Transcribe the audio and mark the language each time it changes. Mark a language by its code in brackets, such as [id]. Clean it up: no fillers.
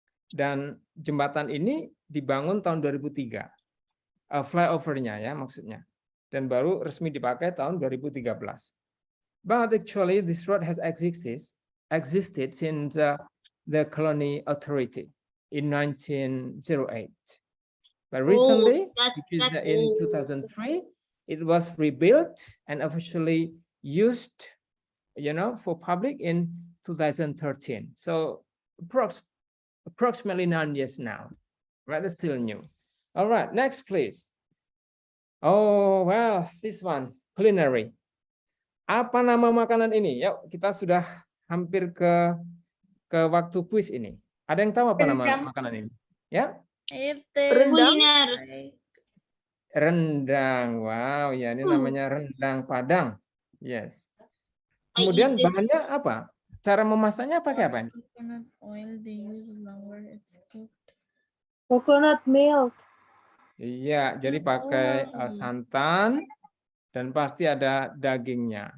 [id] Dan jembatan ini dibangun tahun 2003. Flyovernya ya maksudnya. Dan baru resmi dipakai tahun 2013. [en] But actually this road has existed since the colony authority in 1908. But recently, in 2003, it was rebuilt and officially used, for public in 2013. So approximately 9 years now, right? It's still new. All right, next, please. Oh, well, this one, culinary. [id] Apa nama makanan ini? Yuk, kita sudah hampir ke waktu quiz ini. Ada yang tahu apa nama makanan ini? Ya? Rendang. Rendang. Wow, ya ini namanya rendang Padang. Yes. Kemudian bahannya apa? Cara memasaknya pakai apa? [en] Coconut oil, they use longer, it's cooked. Coconut milk. [id] Iya, jadi pakai santan dan pasti ada dagingnya.